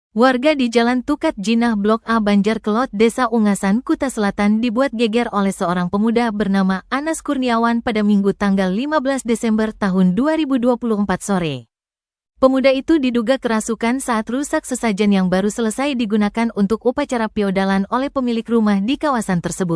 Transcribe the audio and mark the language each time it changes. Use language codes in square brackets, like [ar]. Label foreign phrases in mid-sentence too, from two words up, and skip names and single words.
[id] Warga di Jalan Tukat Jinah Blok A Banjar Kelot, Desa Ungasan, Kuta Selatan dibuat geger oleh seorang pemuda bernama Anas Kurniawan pada Minggu tanggal 15 Desember tahun 2024 sore. Pemuda itu diduga kerasukan saat rusak sesajen yang baru selesai digunakan untuk upacara piodalan oleh pemilik rumah di kawasan tersebut.